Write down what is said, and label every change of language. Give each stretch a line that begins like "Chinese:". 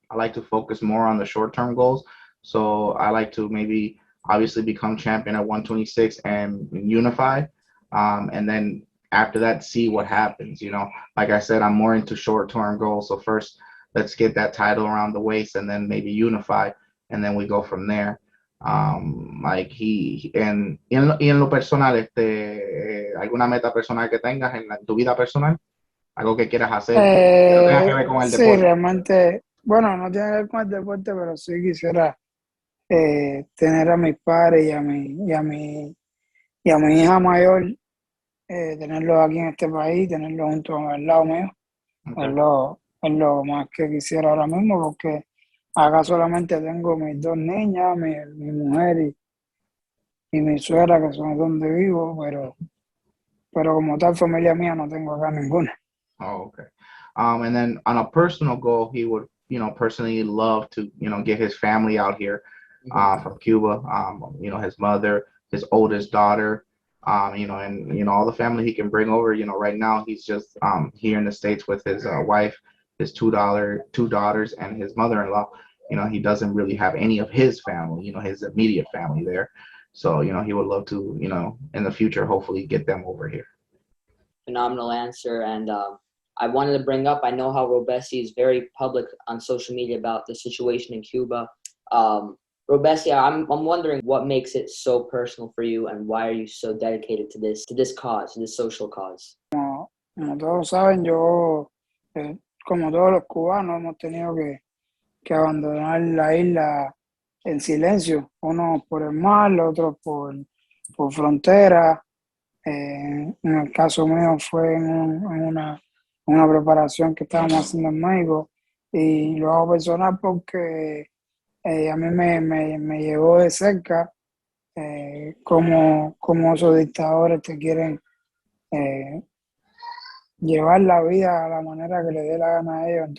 English: I like to focus more on the short-term goals. So I like to maybe obviously become champion at 126 and unify. And then after that, see what happens. Like I said, I'm more into short-term goals. So first, let's get that title around the waist and then maybe unify, and then we go from there.
Spanish: Like y en lo personal, alguna meta personal que tengas en tu vida personal, algo que quieras hacer que no tenga que ver con el Sí, deporte. realmente, bueno, no tiene que ver con el deporte, pero sí quisiera tener a mis padres y a mi hija mayor, tenerlos aquí en este país, tenerlos junto al lado mío.
English: Okay.
Spanish: Es lo más que quisiera ahora mismo, porque acá solamente tengo mis dos niñas, mi mujer y mi suegra, que son donde vivo, pero como tal familia mía no tengo acá ninguna.
English: Oh, okay. And then on a personal goal, he would, personally love to, get his family out here, from Cuba. His mother, his oldest daughter, and all the family he can bring over. Right now he's just here in the States with his wife, his two daughters, and his mother-in-law. He doesn't really have any of his family, his immediate family there. So, he would love to, in the future, hopefully get them over here. Phenomenal answer. And I wanted to bring up, I know how Robeisy is very public on social media about the situation in Cuba. Robeisy, I'm wondering what makes it so personal for you and why are you so dedicated to this cause, to this social cause?
Spanish: Como todos saben, yo, como todos los cubanos, hemos tenido que abandonar la isla en silencio, unos por el mar, otros por frontera. En el caso mío fue en una preparación que estábamos haciendo en México y lo hago personal porque a mí me llegó de cerca como esos dictadores te quieren llevar la vida a la manera que le dé la gana a ellos.